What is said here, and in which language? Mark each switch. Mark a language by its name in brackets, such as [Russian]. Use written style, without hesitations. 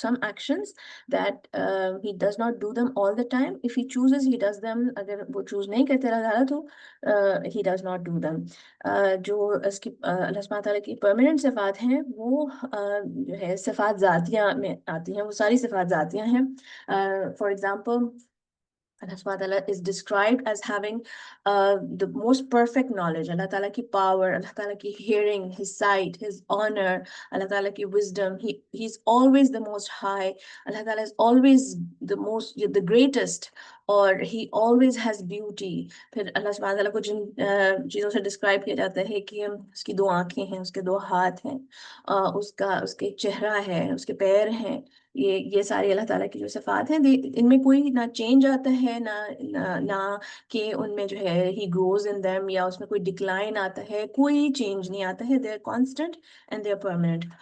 [English] Some actions that he does not do them all the time, if he chooses he does them. [Hindi] अगर वो choose नहीं करते अल्लाह ताला तो [English] He does not do them. [Hindi] जो इसकी अल्लाह सुब्हानहू व तआला की परमानेंट सिफ़ात हैं वो जो है सिफ़ात ज़ातिया में आती हैं, वो सारी सिफ़ात ज़ातिया हैं। [English] For example Allah subhanahu wa ta'ala is described as having the most perfect knowledge. Allah ta'ala ki power, Allah ta'ala ki hearing, his sight, his honor, Allah ta'ala ki wisdom. He's always the most high. Allah ta'ala is always the greatest, [Hindi] और [English] he always has beauty. [Hindi] फिर अल्लाह सुब्हानहू व तआला को जिन चीज़ों से describe किया जाता है कि उसकी दो आँखें हैं, उसके दो हाथ हैं, उसके चेहरा है, उसके पैर हैं, ये सारी अल्लाह ताला की जो सिफ़ात हैं, इनमें कोई ना चेंज आता है ना कि उनमें जो है [English] he grows in them [Hindi] या उसमें कोई डिक्लाइन आता है, कोई चेंज नहीं आता है। [English] They are constant and they are permanent.